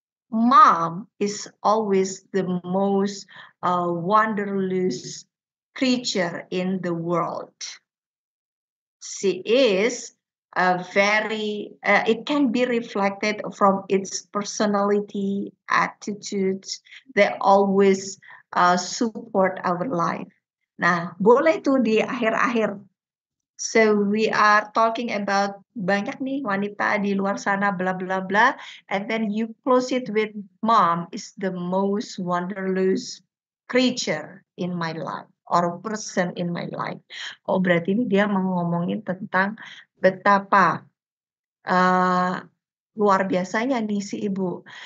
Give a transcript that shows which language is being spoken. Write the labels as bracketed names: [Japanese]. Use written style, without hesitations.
[English] Mom is always the most wondrous creature in the world. She is it can be reflected from its personality, attitudes, they always support our life. [Indonesian] Nah, boleh tuh di akhir-akhir. [English] So we are talking about [Indonesian] banyak nih wanita di luar sana bla bla bla, [English] and then you close it with mom is the most wondrous creature in my life or person in my life. [Indonesian] Oh, berarti ini dia mau ngomongin tentang betapa luar biasanya nih si ibu.